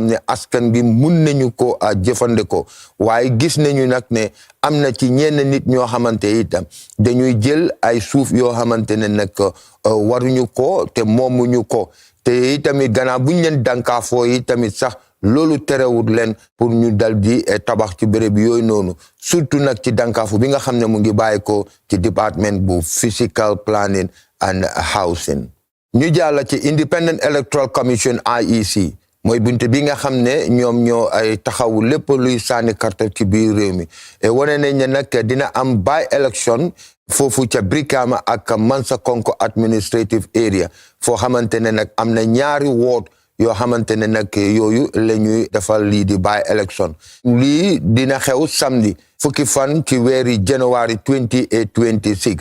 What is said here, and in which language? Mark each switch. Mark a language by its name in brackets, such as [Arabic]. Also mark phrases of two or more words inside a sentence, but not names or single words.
[Wolof] ne askan bi mun nañu ko jëfandikoo waaye gis nañu nag ne am na ci ñenn nit ñoo xamante itam dañuy jël ay suuf yoo xamante ne nag waruñu ko te moomuñu ko te itamit gannaaw buñ leen dànkaafoo yi tamit sax loolu terewul leen pour ñu dal di tabax ci béréb yooyu noonu surtout nag ci dànkaafu bi nga xam ne mu ngi bàyyi ko ci département bu [English] physical planning and housing. [Wolof] ñu jàll ci Independent Electoral Commission IEC mooy bunte bi nga xam ne ñoom ñoo ay taxawu lépp luy sànni carte ci biir réew mi wane nañ ne nag dina am [English] by election [Wolof] foofu ca Brikama ak Mansakonko [English] administrative area [Wolof] foo xamante ne nag am na ñaari ward yoo xamante ne nag yooyu la ñuy defal lii di [English] by election [Wolof] lii dina xew samedi fukki fan ci weeri January 2026